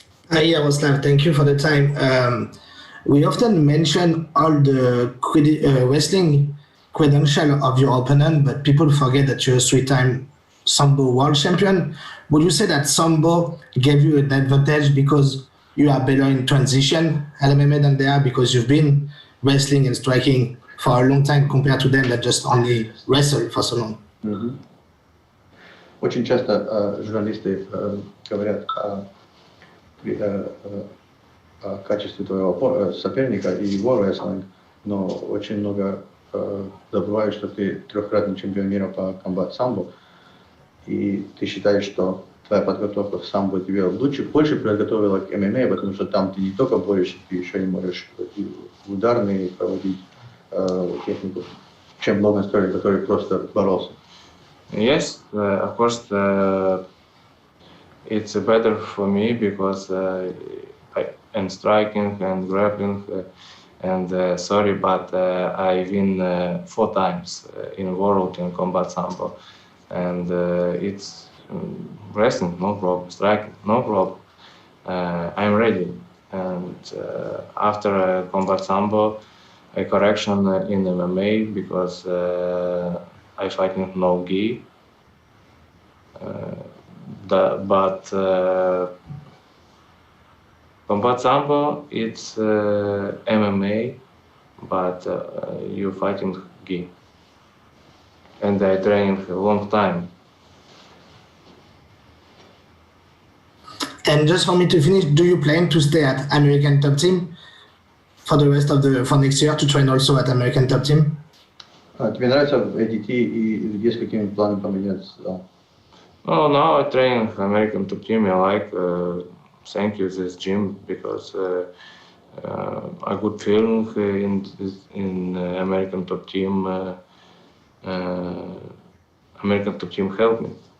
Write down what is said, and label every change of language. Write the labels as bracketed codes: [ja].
[en] Yaroslav, thank you for the time. We often mention all the wrestling credential of your opponent, but people forget that you're a three-time Sambo world champion. Would you say that Sambo gave you an advantage because you are better in transition at MMA than they are because you've been wrestling and striking for a long time compared to them that just only wrestle for so long? Mm-hmm. [ru] Очень часто журналисты говорят о качестве твоего соперника и его рестлинг, но очень много забывают, что ты трехкратный чемпион мира по комбат самбо, и ты считаешь, что твоя подготовка в самбо тебе больше подготовила к ММА, потому что там ты не только борешься, ты еще и можешь ударные проводить технику, чем Logan Storley, который просто боролся. [en] Yes, of course, it's better for me because I'm striking and grappling sorry, but I win 4 times in world in combat sambo, and it's wrestling, no problem, striking, no problem. I'm ready, and after combat sambo, a correction in MMA because I fighting no gi, but combat sambo it's MMA, but you fighting gi, and I training a long time. And just for me to finish, do you plan to stay at American Top Team for the rest of for next year to train also at American Top Team? [ru] Тебе нравится ATT и есть какими планами поменяться? [en] Oh, now I train American Top Team. I like thank you this gym because I good feeling in American Top Team. American Top Team helped me.